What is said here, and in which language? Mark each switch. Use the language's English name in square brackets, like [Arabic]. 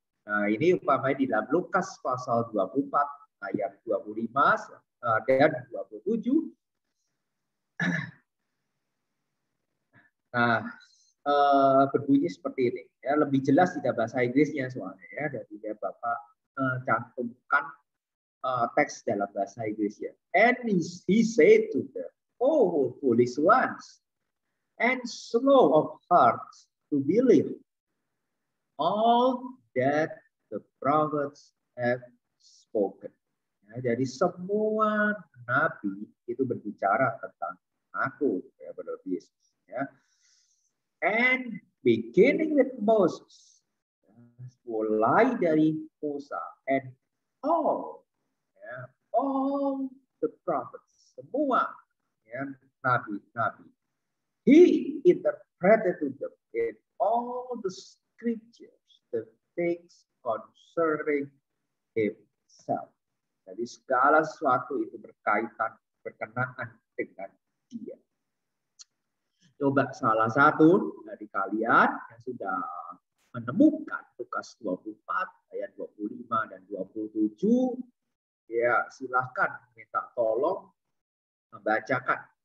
[Indonesian] Nah, ini umpamanya di dalam Lukas pasal 24 ayat 25 dan 27. Nah, berbunyi seperti ini, ya, lebih jelas tidak bahasa Inggrisnya soalnya, ya, dan dia Bapak cantumkan teks dalam bahasa Inggrisnya. [English] And he said to them, "Oh, foolish ones, and slow of heart to believe all that the prophets have spoken." [Indonesian] Ya, jadi semua nabi itu berbicara tentang aku, ya, benar Yesus, ya. [English] And beginning with Moses, [Indonesian] mulai dari Musa, [English] and all, ya, all the prophets, [Indonesian] semua, ya, nabi-nabi. [English] He interpreted to them in all the scriptures the things concerning himself. [Indonesian] Jadi segala sesuatu itu berkenaan dengan dia. Coba salah satu dari kalian yang sudah menemukan Lukas 24 ayat 25 dan 27, ya, silahkan minta tolong membacakan.